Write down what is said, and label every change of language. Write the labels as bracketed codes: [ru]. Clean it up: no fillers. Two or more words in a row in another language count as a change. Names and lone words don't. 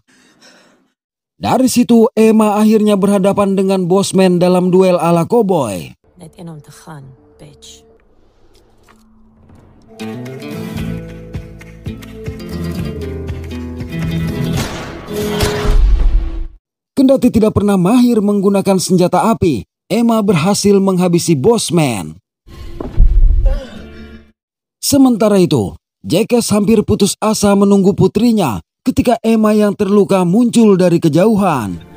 [id] Dari situ, Emma akhirnya berhadapan dengan Bosman dalam duel ala cowboy. [nl] Net een om te gaan, bitch. [id] Kendati tidak pernah mahir menggunakan senjata api, Emma berhasil menghabisi Bosman. Sementara itu, Jackass hampir putus asa menunggu putrinya ketika Emma yang terluka muncul dari kejauhan.